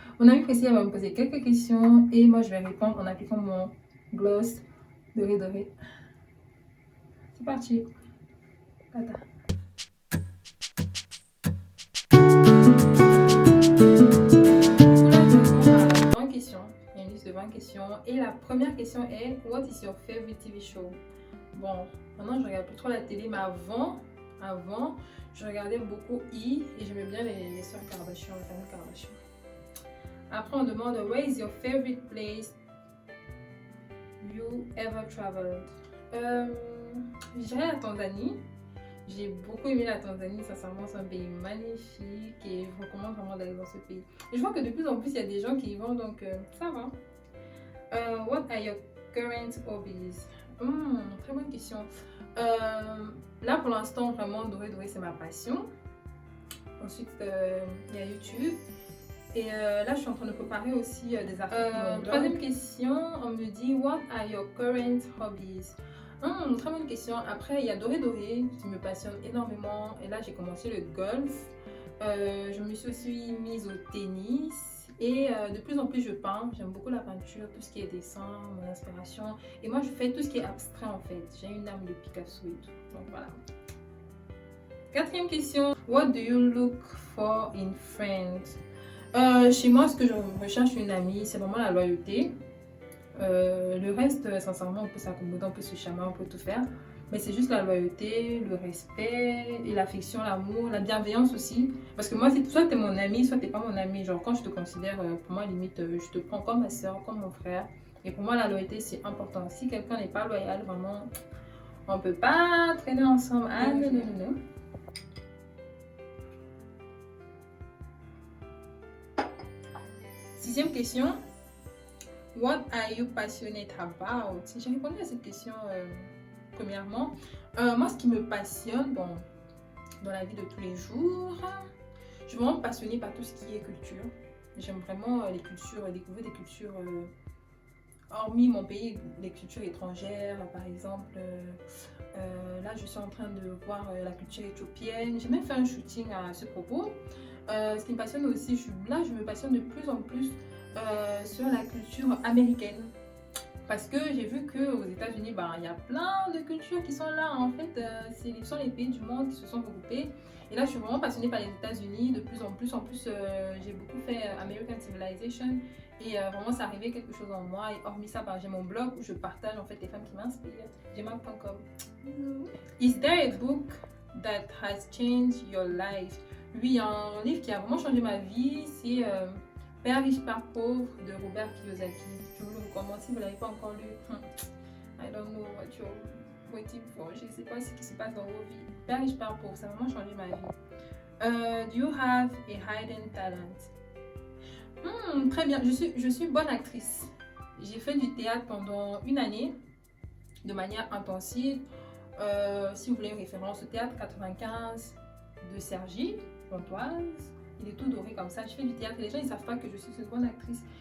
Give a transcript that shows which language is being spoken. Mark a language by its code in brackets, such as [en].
[fr] Mon amie Priscilla va me poser quelques questions et moi je vais répondre en appliquant mon gloss doré doré. C'est parti. Tata. Là, je réponds à 20 questions. Il y a une liste de 20 questions. Et la première question est: [en] What is your favorite TV show? [fr] Bon, maintenant je regarde plus trop la télé, mais avant, je regardais beaucoup E et j'aimais bien les sœurs Kardashian, la famille Kardashian. Après, on demande: [en] Where is your favorite place you ever traveled? [fr] Je dirais la Tanzanie. J'ai beaucoup aimé la Tanzanie, sincèrement, c'est un pays magnifique et je recommande vraiment d'aller dans ce pays. Et je vois que de plus en plus, il y a des gens qui y vont, donc ça va. [en] What are your current hobbies? [fr] Très bonne question. Là, pour l'instant, vraiment, doré, c'est ma passion. Ensuite, il y a YouTube. Et là, je suis en train de préparer aussi des articles. Troisième question, on me dit: [en] What are your current hobbies? [fr] Très bonne question. Après, il y a doré qui me passionne énormément. Et là, j'ai commencé le golf. Je me suis aussi mise au tennis. Et de plus en plus, je peins. J'aime beaucoup la peinture, tout ce qui est dessin, mon inspiration. Et moi, je fais tout ce qui est abstrait en fait. J'ai une âme de Picasso et tout. Donc voilà. Quatrième question. [en] What do you look for in friends? [fr] Chez moi, ce que je recherche une amie, c'est vraiment la loyauté. Le reste, sincèrement, on peut s'accommoder, on peut se charmer, on peut tout faire. Mais c'est juste la loyauté, le respect et l'affection, l'amour, la bienveillance aussi. Parce que moi, soit t'es mon ami, soit t'es pas mon ami. Genre, quand je te considère, pour moi, limite, je te prends comme ma soeur, comme mon frère. Et pour moi, la loyauté, c'est important. Si quelqu'un n'est pas loyal, vraiment, on peut pas traîner ensemble. Ah non, non, non, non. Sixième question. [en] What are you passionate about? [fr] J'ai répondu à cette question premièrement. Moi, ce qui me passionne, bon, dans la vie de tous les jours, je suis vraiment passionnée par tout ce qui est culture. J'aime vraiment les cultures, découvrir des cultures, hormis mon pays, les cultures étrangères. Par exemple, là, je suis en train de voir la culture éthiopienne. J'ai même fait un shooting à ce propos. Ce qui me passionne aussi, je me passionne de plus en plus sur la culture américaine. Parce que j'ai vu qu'aux États-Unis, il y a plein de cultures qui sont là. En fait, ce sont les pays du monde qui se sont regroupés. Et là, je suis vraiment passionnée par les États-Unis de plus en plus. En plus, j'ai beaucoup fait American Civilization. Et vraiment, ça arrivait quelque chose en moi. Et hormis ça, j'ai mon blog où je partage en fait les femmes qui m'inspirent. gmail.com. [en] Is there a book that has changed your life? [fr] Oui, il y a un livre qui a vraiment changé ma vie. C'est Père riche, Père pauvre de Robert Kiyosaki. Je vous le recommande si vous ne l'avez pas encore lu. [en] I don't know what you're waiting for. [fr] Je ne sais pas ce qui se passe dans vos vies. Père riche, Père pauvre, ça a vraiment changé ma vie. [en] Do you have a hidden talent? [fr] Très bien, je suis bonne actrice. J'ai fait du théâtre pendant une année de manière intensive. Si vous voulez une référence au théâtre 95 de Sergi Pontoise. Il est tout doré comme ça. Je fais du théâtre et les gens ils savent pas que je suis une bonne actrice.